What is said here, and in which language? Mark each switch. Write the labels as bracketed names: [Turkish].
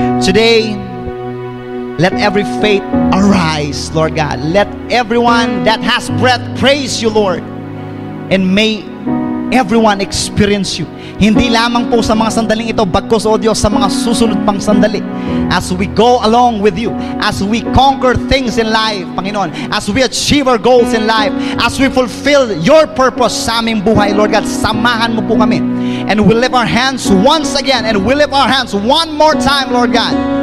[English] Today, let every faith arise, Lord God. Let everyone that has breath praise you, Lord. And may everyone experience you. [Filipino] Hindi lamang po sa mga sandaling ito, bagkus, O Diyos, sa mga susunod pang sandali. [English] As we go along with you, as we conquer things in life, Panginoon, as we achieve our goals in life, as we fulfill your purpose [Filipino] sa aming buhay, [English] Lord God, [Filipino] samahan mo po kami. [English] And we lift our hands once again, and we lift our hands one more time, Lord God.